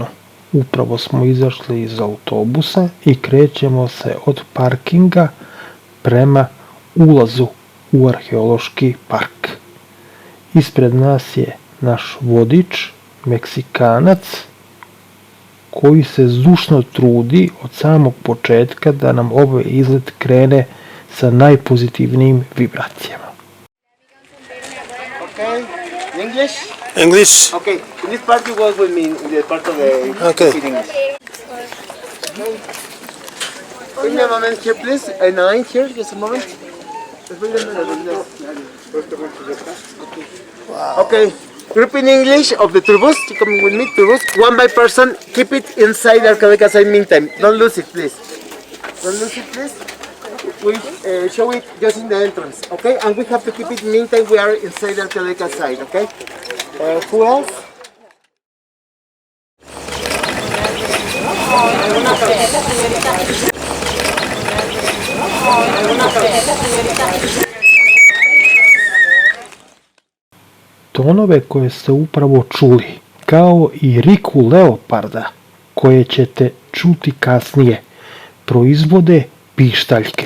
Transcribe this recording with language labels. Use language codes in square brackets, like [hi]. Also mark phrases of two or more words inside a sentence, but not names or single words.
[sr] Upravo smo izašli iz autobusa i krećemo se od parkinga prema ulazu u arheološki park. Ispred nas je naš vodič, Meksikanac, koji se zdušno trudi od samog početka da nam ovaj izlet krene sa najpozitivnijim vibracijama. [en] Okay. English? English. Okay. In this part you work with me in the part of the Okay. speaking English. Give me a moment here, please. A 9 here, just a moment. Okay. Group in English of the turbos. You come with me, turbos. One by person. Keep it inside Arcadeca side meantime. Don't lose it, please. Don't lose it, please. We show it just in the entrance, okay? And we have to keep it meantime we are inside the Arcadeca side, okay? Who else? [sr] Tonove koje ste upravo čuli, kao i riku leoparda, koje ćete čuti kasnije, proizvode pištaljke.